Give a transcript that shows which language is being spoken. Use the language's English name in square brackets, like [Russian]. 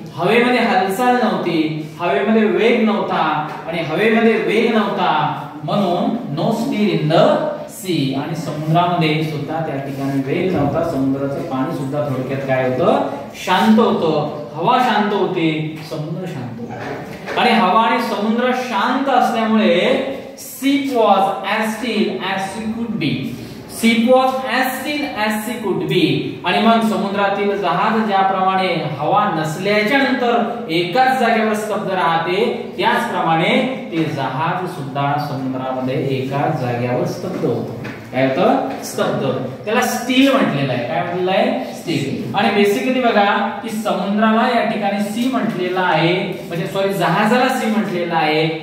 [Marathi] हवेमध्ये हालचाल नव्हती, हवेमध्ये वेग नव्हता, आणि हवेमध्ये वेग नव्हता म्हणून [English] No stir in the sea. [Marathi] आणि समुद्रामध्ये सुद्धा त्या ठिकाणी वेग नव्हता. समुद्राचं पाणी सुद्धा थोडक्यात काय होतं? शांत होतं. हवा शांत होती, समुद्र शांत होता. आणि हवा आणि समुद्र शांत असल्यामुळे [English] sea was as still as she could be. sea was as still as she could be. [Marathi] आणि मग समुद्रातील जहाज ज्याप्रमाणे हवा नसल्याच्या नंतर एकाच जागेवर स्तब्ध राहते, त्याचप्रमाणे ते जहाज सुद्धा समुद्रामध्ये एकाच जागेवर स्तब्ध होतं. काय होतं? स्तब्ध. त्याला स्टील म्हटलेलं आहे. काय म्हटलेलं आहे? स्टील. आणि बेसिकली बघा की समुद्राला या ठिकाणी सी म्हटलेलं आहे, म्हणजे सॉरी जहाजाला सी म्हटलेलं आहे.